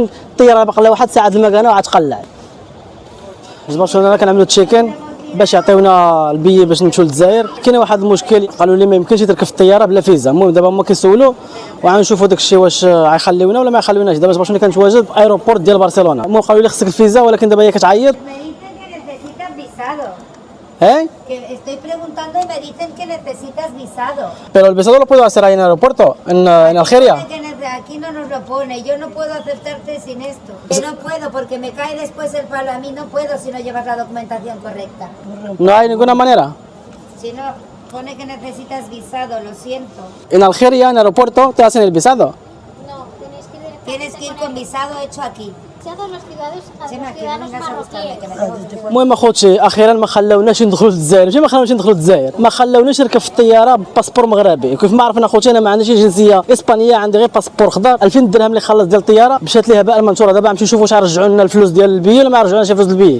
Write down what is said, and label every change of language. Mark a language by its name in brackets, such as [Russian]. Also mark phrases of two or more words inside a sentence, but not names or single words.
[Arabic] الطياره باقي لها واحد ساعه المكانه وغتقلع. برشلونه كنعملوا تشيكين باش يعطيونا البي باش نمشيو للجزائر. كاين واحد المشكل، قالوا لي ما يمكنش تركب في الطياره بلا فيزا. المهم دابا هما كيسولوا وغنشوفوا داك الشيء واش غيخليونا ولا ما يخليوناش. دابا برشلونه كنتواجد في ايروبور ديال برشلونه. المهم قالوا لي خصك الفيزا، ولكن دابا هي كتعيط. [Spanish] ¿Eh? Que estoy preguntando y me dicen que necesitas visado. Pero el visado lo puedo hacer ahí en el aeropuerto, en Algeria. Aquí no nos lo pone, yo no puedo aceptarte sin esto. Que no puedo porque me cae después el palo. A mí no puedo si no llevas la documentación correcta. No hay ninguna manera. Si no, pone que necesitas visado, lo siento. En Algeria, en el aeropuerto, te hacen el visado. No, tienes que ir con visado hecho aquí. [Arabic] المهم اخوتي اخيرا ما خلاوناش ندخلوا للجزائر، ماشي ما خلاوناش ندخلوا للجزائر، ما خلاوناش نركب في الطياره بباسبور مغربي. كيف ما عرفنا اخوتي انا ما عنديش جنسيه اسبانيه، عندي غير باسبور خضر. 2000 درهم اللي خلص ديال الطياره مشات ليها باء المنثوره. دابا غنمشيو نشوفوا واش غيرجعوا لنا الفلوس ديال البي ولا ما يرجعوناش فلوس البي.